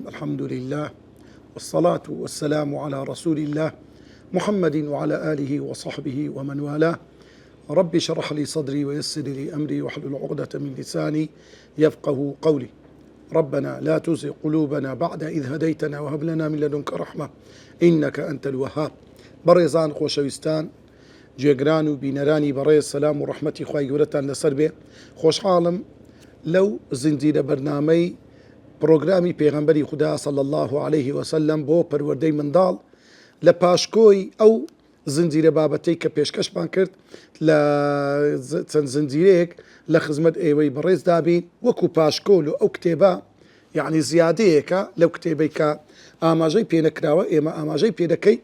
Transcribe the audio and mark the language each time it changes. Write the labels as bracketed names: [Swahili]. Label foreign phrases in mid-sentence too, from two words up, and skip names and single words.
[Arabic] الحمد لله والصلاة والسلام على رسول الله محمد وعلى آله وصحبه ومن والاه. رب اشرح لي صدري ويسر لي أمري واحلل عقدة من لساني يفقه قولي. ربنا لا تزغ قلوبنا بعد إذ هديتنا وهب لنا من لدنك رحمة إنك أنت الوهاب. [Central Kurdish] بەڕێزان خۆشەویستان جێگران و بینەرانی بەڕێز سەلام و ڕەحمەتی خوای گەورەتان لەسەر بێ. خۆشحاڵم لەو زنجیرە بەرنامەی پرۆگرامی پێغەمبەری خوددا [Arabic] صلی الله عليه وسلم [Central Kurdish] بۆ پەروەردەی منداڵ لە پاشکۆی ئەو زنجیرە بابەتەی کە پێشکەشمان کرد لە چەند زنجیرەیەک لە خزمەت ئێوەی بەڕێز دابین وەکو پاشکۆل و ئەو کتێبە یعنی زیادەیەکە لەو کتێبەی کە ئاماژەی پێنەکراوە ئێمە ئاماژەی پێدەکەین.